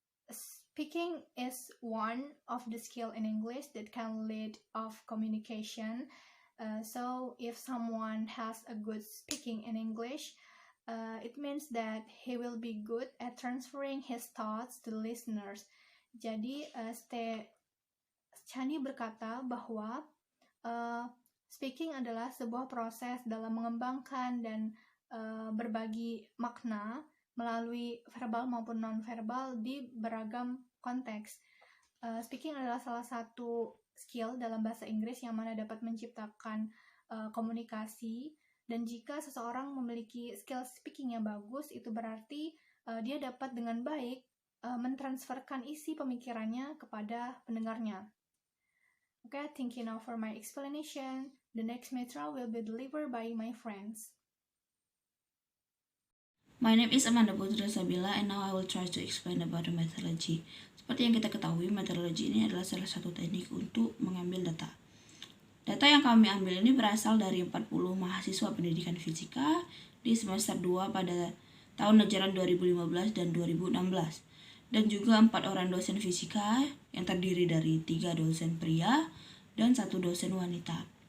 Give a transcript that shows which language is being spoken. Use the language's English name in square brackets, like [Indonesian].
[English] Speaking is one of the skill in English that can lead of communication. So if someone has a good speaking in English, it means that he will be good at transferring his thoughts to listeners. [Indonesian] Jadi, Chani berkata bahwa speaking adalah sebuah proses dalam mengembangkan dan berbagi makna melalui verbal maupun non-verbal di beragam konteks. Speaking adalah salah satu skill dalam bahasa Inggris yang mana dapat menciptakan komunikasi, dan jika seseorang memiliki skill speaking yang bagus, itu berarti dia dapat dengan baik mentransferkan isi pemikirannya kepada pendengarnya. [English] Okay, thank you now for my explanation. The next material will be delivered by my friends. My name is Amanda Putra Sabila, and now I will try to explain about the methodology. [Indonesian] Seperti yang kita ketahui, metodologi ini adalah salah satu teknik untuk mengambil data. Data yang kami ambil ini berasal dari 40 mahasiswa pendidikan fisika di semester 2 pada tahun ajaran 2015 dan 2016. Dan juga 4 orang dosen fisika yang terdiri dari 3 dosen pria dan 1 dosen wanita.